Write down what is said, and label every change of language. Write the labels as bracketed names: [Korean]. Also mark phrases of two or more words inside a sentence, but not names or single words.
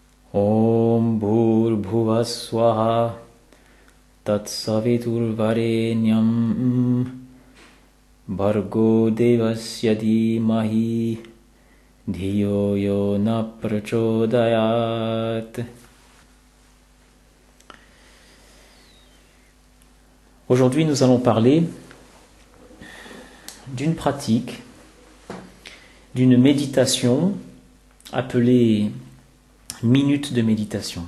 [Sanskrit] Om Bhur Swaha Tat Saviturvarenyam Bhargo Devasya Dhimahi Dhiyo Yo Na Prachodayat. [French] Aujourd'hui, nous allons parler d'une pratique, d'une méditation appelée minute de méditation.